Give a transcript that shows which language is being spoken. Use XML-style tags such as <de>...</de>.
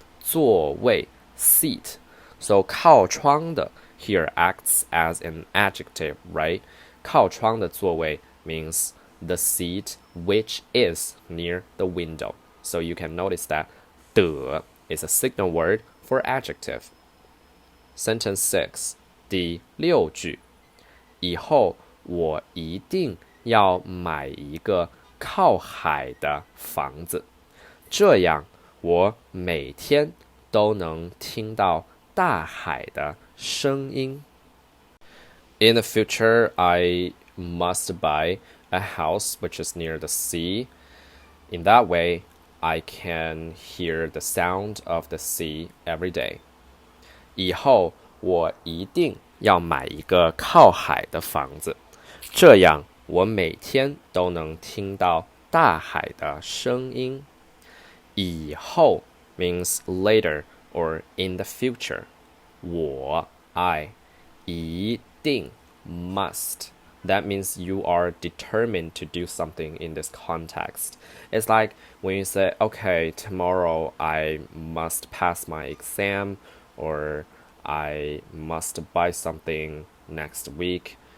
<en>座位 seat. So 靠窗的 here acts as an adjective, right?</en> <zh>靠窗的座位</zh> <en>means the seat which is near the window. So you can notice that 的 is a signal word for adjective. Sentence 6,</en> <zh>第6句。以后我一定要买一个靠海的房子，这样我每天都能听到大海的声音。</zh> <en>In the future, I must buy a house which is near the sea. In that way, I can hear the sound of the sea every day.</en> <zh>以后我一定要买一个靠海的房子，这样我每天都能听到大海的声音。</zh> <en>以后 means later or in the future. 我 I 一定 must. That means you are determined to do something in this context. It's like when you say, okay, tomorrow I must pass my exam, or I must buy something next week.</en>